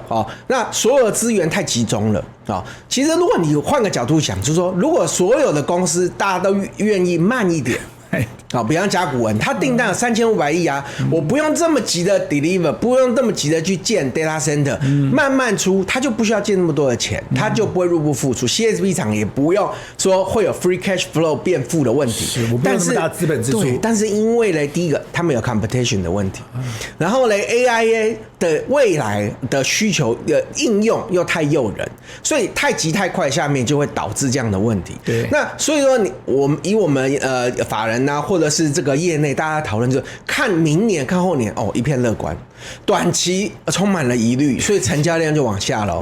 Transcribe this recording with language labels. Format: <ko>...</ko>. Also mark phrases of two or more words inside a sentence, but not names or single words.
<zh>那所有的資源太集中了。其實如果你換個角度想，就是說，如果所有的公司大家都願意慢一點。比方甲骨文，它訂單有3500億啊，我不用這麼急的 deliver， 不用這麼急的去建</zh> <en>data center，</en> <zh>慢慢出，它就不需要借那麼多的錢，它就不會入不敷出。CSP 廠也不用說會有</zh> <en>free cash flow</en> <zh>變負的問題，我不用那麼大資本支出。對，但是因為呢，第一個他們有 competition 的問題，然後呢 AI 的未來的需求的應用又太誘人，所以太急太快，下面就會導致這樣的問題。對，那所以說我們法人啊，或者是這個業內大家討論，就是看明年看後年一片樂觀，短期充滿了疑慮，所以成交量就往下了。</zh>